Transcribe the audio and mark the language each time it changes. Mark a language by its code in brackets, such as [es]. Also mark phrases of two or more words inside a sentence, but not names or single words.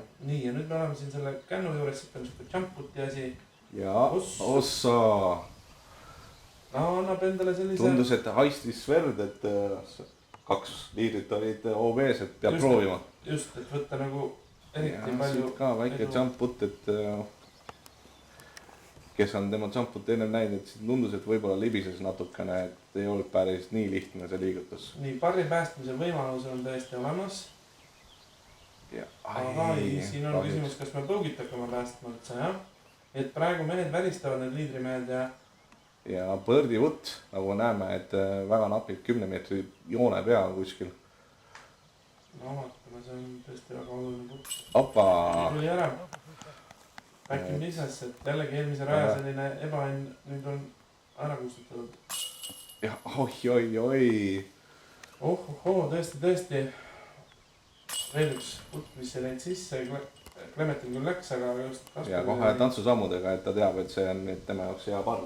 [et] Nii, ja nüüd me oleme siin selle kännu juures, siit on siuke jump-puti asi. Ja, ossa! No, annab endale sellise... Tundus, et haistis verd, et 2 liidrit olid OB-s, et peab proovima. Just, et võtta nagu eriti palju... Siit ka väike jump-put, et kes on tema jump-put enne näinud, et tundus, et võib-olla libises natukene, et ei olnud päris nii lihtne see liigutus. Nii, parri päästmise võimalus on täiesti olemas. Aga siin on küsimus, kas me põugit hakkame päästma üldse, jah? Et praegu mehed välistavad need liidrimehed ja Birdi Wood, nagu näeme, et väga napib 10 meetri joone peal kuskil. No vaatame, see on tõesti väga oluline putt. Opa! Tuli ära. [en] Back in business, [et] et jällegi eelmise raja selline ebaõnn nüüd on ära kustutatud. Ja oi. Tõesti. Veel üks putt, mis ei läinud sisse. Klemetil küll läks, aga just... Ja kohe tantsusammudega, et ta teab, et see on tema jaoks hea parv.